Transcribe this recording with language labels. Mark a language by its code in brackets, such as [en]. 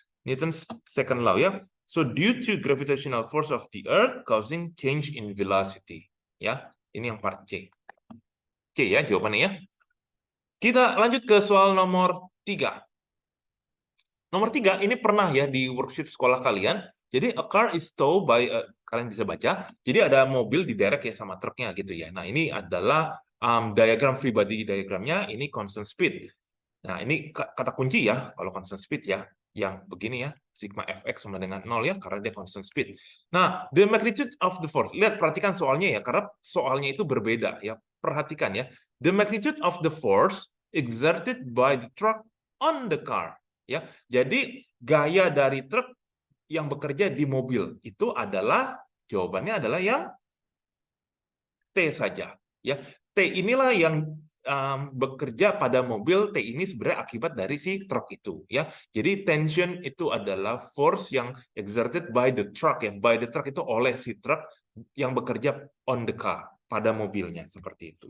[en] Newton's second law ya. So due to gravitational force of the earth causing change in velocity ya. [id] Ini yang part C. C ya jawabannya ya. Kita lanjut ke soal nomor 3. Nomor 3 ini pernah ya di worksheet sekolah kalian. Jadi [en] a car is towed by [id] kalian bisa baca. Jadi ada mobil diderek ya sama truknya gitu ya. Nah, ini adalah diagram free body diagramnya, ini constant speed. Nah, ini kata kunci ya kalau constant speed ya. Yang begini ya, sigma fx sama dengan 0 ya, karena dia constant speed. Nah, [en] the magnitude of the force. [id] Lihat, perhatikan soalnya ya, karena soalnya itu berbeda ya. Perhatikan ya. [en] The magnitude of the force exerted by the truck on the car. [id] Ya, jadi gaya dari truk yang bekerja di mobil itu adalah, jawabannya adalah yang T saja. Ya, T inilah yang bekerja pada mobil. T ini sebenarnya akibat dari si truk itu. Ya, jadi tension itu adalah force yang [en] exerted by the truck. [id] Ya, [en] by the truck [id] itu oleh si truk yang bekerja [en] on the car, [id] pada mobilnya seperti itu.